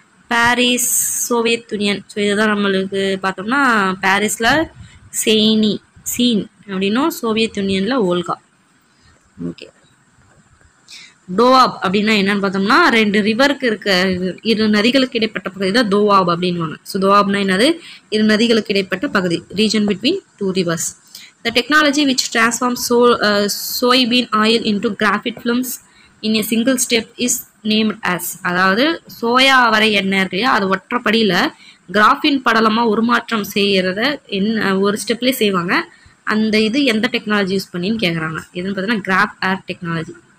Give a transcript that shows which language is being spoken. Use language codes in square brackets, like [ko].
[ta] Paris, Soviet union. So இதுதான் நம்மளுக்கு பார்த்தோம்னா பாரிஸில் சீன் அப்படின்னும், சோவியத் யூனியனில் ஓல்கா. ஓகே, டோவாப் அப்படின்னா என்னன்னு பார்த்தோம்னா 2 ரிவருக்கு இருக்க 2 நதிகளுக்கு இடைப்பட்ட பகுதி தான் தோவாப் அப்படின்வாங்க. ஸோ தோவாப்னா என்னது, 2 நதிகளுக்கு இடைப்பட்ட பகுதி, [en] Region between 2 rivers. The technology which transforms soybean oil into graphite films in a single step is named as. [ta] அதாவது சோயா வரை எண்ணெய் இருக்கு இல்லையா, அது ஒற்றைப்படியில் கிராஃபின் படலமாக உருமாற்றம் செய்கிறத ஒரு ஸ்டெப்லேயே செய்வாங்க. அந்த இது எந்த டெக்னாலஜி யூஸ் பண்ணின்னு கேட்குறாங்க. எதுன்னு பார்த்தீங்கன்னா கிராஃப் ஏர் டெக்னாலஜி.